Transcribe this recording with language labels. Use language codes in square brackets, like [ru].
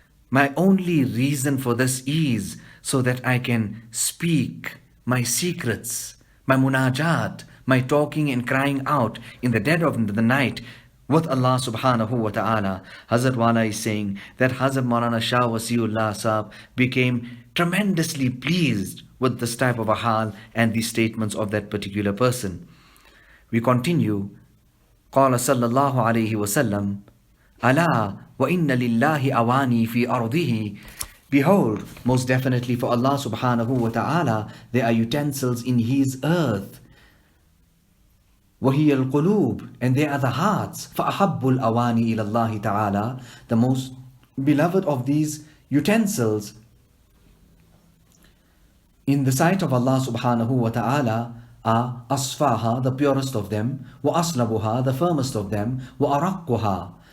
[en] My only reason for this is so that I can speak my secrets, my munajat, my talking and crying out in the dead of the night with Allah subhanahu wa ta'ala. Hazrat Wala is saying that Hazrat Maulana Shah Wasiullah Sahib became tremendously pleased with this type of a hal and the statements of that particular person. We continue. [ar] قال صلى الله عليه وسلم ألا وإن لله أواني في أرضه. [en] Behold, most definitely for Allah subhanahu wa ta'ala, there are utensils in His earth. [ar] وهي القلوب, [en] and they are the hearts. [ar] فأحب الأواني إلى الله تعالى, [en] the most beloved of these utensils in the sight of Allah subhanahu wa ta'ala are asfaha, the purest of them, wa aslabuha, the firmest of them, wa arakkuha.